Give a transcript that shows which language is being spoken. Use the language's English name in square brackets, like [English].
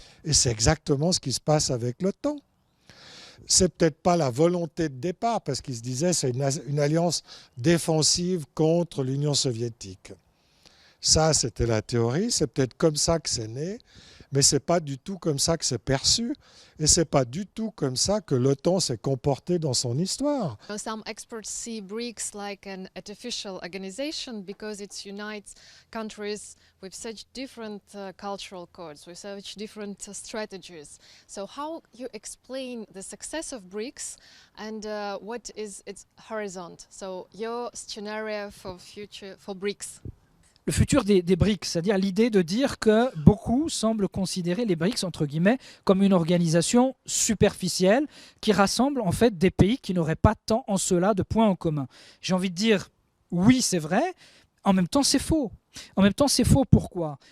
[French] Et c'est exactement ce qui se passe avec l'OTAN. C'est peut-être pas la volonté de départ, parce qu'ils se disaient c'est une alliance défensive contre l'Union soviétique. Ça, c'était la théorie, c'est peut-être comme ça que c'est né, mais ce n'est pas du tout comme ça que c'est perçu, et ce n'est pas du tout comme ça que l'OTAN s'est comporté dans son histoire. [English] Some experts see BRICS like an artificial organization because it unites countries with such different cultural codes, with such different strategies. So how you explain the success of BRICS and what is its horizon? So your scenario for future for BRICS? [French] le futur des BRICS, c'est-à-dire l'idée de dire que beaucoup semblent considérer les BRICS, entre guillemets, comme une organisation superficielle qui rassemble en fait des pays qui n'auraient pas tant en cela de points en commun. J'ai envie de dire, oui, c'est vrai, en même temps, c'est faux. En même temps, c'est faux. Pourquoi?